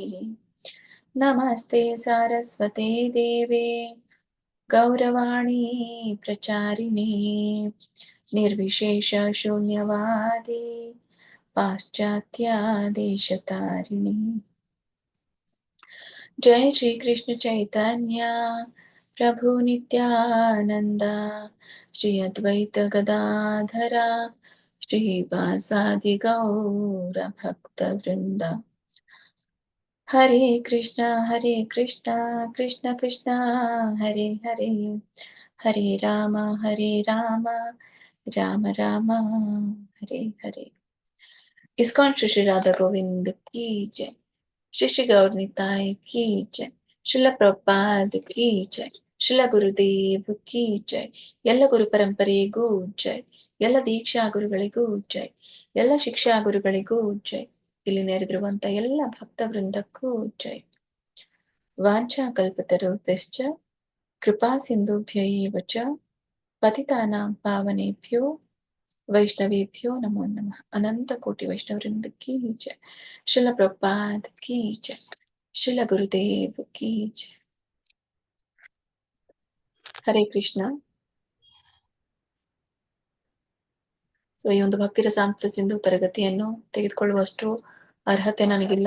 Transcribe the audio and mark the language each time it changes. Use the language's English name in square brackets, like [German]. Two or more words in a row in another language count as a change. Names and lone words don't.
[Sanskrit] नमस्ते सारस्वते देवे गौरवाणी प्रचारिणे निर्विशेष शून्यवादी पाश्चात्य देशतारिणे. जय श्री कृष्ण चैतन्य प्रभु नित्यानंद श्री अद्वैत गदाधरा श्रीवासादि गौर भक्त वृंद. हरे कृष्ण कृष्ण कृष्ण हरे हरे हरे राम राम राम हरे हरे. [Hindi] इस्कॉन श्री श्री राधा गोविंद की जय. श्री श्री गौर निताय की जय. श्रील प्रभुपाद की जय. श्रील गुरुदेव की जय. [Kannada] ಎಲ್ಲ ಗುರು ಪರಂಪರೆಗೂ ಜೈ. ಎಲ್ಲ ದೀಕ್ಷಾ ಗುರುಗಳಿಗೂ ಜೈ. ಎಲ್ಲ ಶಿಕ್ಷಾ ಗುರುಗಳಿಗೂ ಜೈ. ಇಲ್ಲಿ ನೆರೆದಿರುವಂತ ಎಲ್ಲ ಭಕ್ತ ವೃಂದಕ್ಕೂ ಜೈ. [Sanskrit] ವಾಂಛಾ ಕಲ್ಪತರುಭ್ಯಶ್ಚ ಕೃಪಾ ಸಿಂಧುಭ್ಯೈವ ಚ ಪತಿತಾನಾಂ ಪಾವನೇಭ್ಯೋ ವೈಷ್ಣವೇಭ್ಯೋ ನಮೋ ನಮಃ. [Hindi] अनंत कोटि वैष्णववृंद की जय. श्रील प्रभुपाद की जय. श्रील गुरुदेव की जय. हरे कृष्ण. [Kannada] ಸೊ ಈ ಒಂದು ಭಕ್ತಿ ರಸಾಮೃತ ಸಿಂಧು ತರಗತಿಯನ್ನು ತೆಗೆದುಕೊಳ್ಳುವಷ್ಟು ಅರ್ಹತೆ ನನಗಿಲ್ಲ.